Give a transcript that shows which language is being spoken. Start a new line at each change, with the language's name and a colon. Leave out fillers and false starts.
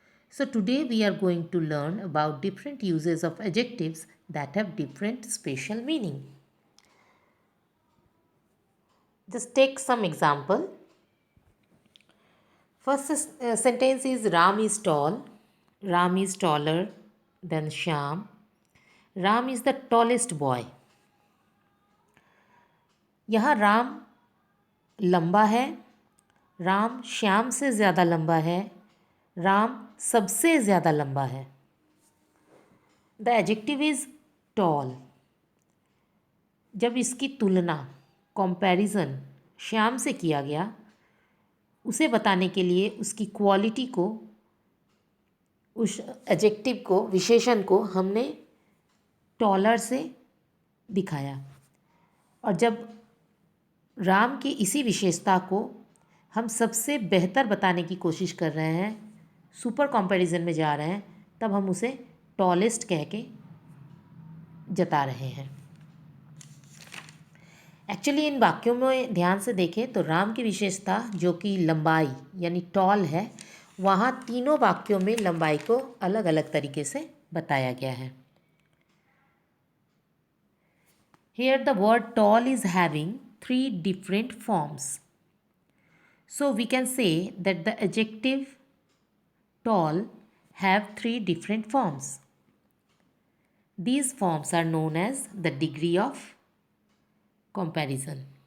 English: So today we are going to learn about different uses of adjectives that have different special meaning. Just take some example. First sentence is Ram is tall. Ram is taller than Shyam. Ram is the tallest boy.
Hindi: यहाँ राम लंबा है, राम श्याम से ज़्यादा लंबा है, राम सबसे ज़्यादा लंबा है.
English: The adjective is tall.
Hindi: जब इसकी तुलना कंपैरिजन श्याम से किया गया, उसे बताने के लिए उसकी क्वालिटी को, उस एडजेक्टिव को, विशेषण को हमने टॉलर से दिखाया. और जब राम की इसी विशेषता को हम सबसे बेहतर बताने की कोशिश कर रहे हैं, सुपर कंपैरिजन में जा रहे हैं, तब हम उसे टॉलेस्ट कह के जता रहे हैं. एक्चुअली इन वाक्यों में ध्यान से देखें तो राम की विशेषता जो कि लंबाई यानी टॉल है, वहाँ तीनों वाक्यों में लंबाई को अलग अलग तरीके से बताया गया है.
English: Here the word tall is having three different forms. So we can say that the adjective tall have three different forms. These forms are known as the degree of comparison.